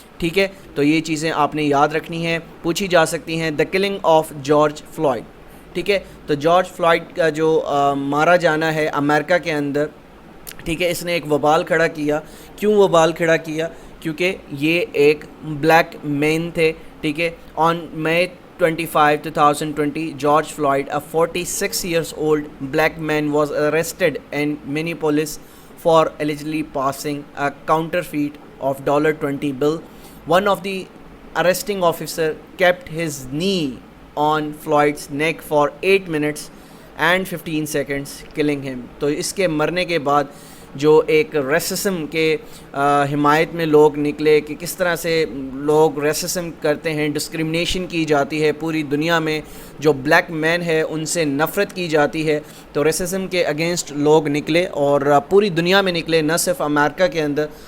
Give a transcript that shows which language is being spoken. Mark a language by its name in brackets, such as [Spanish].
[Hindi] ठीक है, तो ये चीज़ें आपने याद रखनी है, पूछी जा सकती हैं। [English] The killing of George Floyd. [Hindi] ठीक है, तो जॉर्ज फ्लॉयड का जो मारा जाना है अमेरिका के अंदर, ठीक है, इसने एक वबाल खड़ा किया। क्यों वबाल खड़ा किया? क्योंकि ये एक ब्लैक मैन थे। ठीक है, [English] On May 25, 2020, George Floyd, a 46 years old black man, was arrested in Minneapolis for allegedly passing a counterfeit of $20 bill. One of the arresting officer kept his knee on Floyd's neck for 8 minutes and 15 seconds, killing him. [Hindi] तो इसके मरने के बाद जो एक racism के हिमायत में लोग निकले कि किस तरह से लोग रेसिज्म करते हैं, डिस्क्रिमिनेशन की जाती है पूरी दुनिया में, जो ब्लैक मैन है उनसे नफ़रत की जाती है। तो रेसिज्म के अगेंस्ट लोग निकले और पूरी दुनिया में निकले, न सिर्फ अमेरिका के अंदर।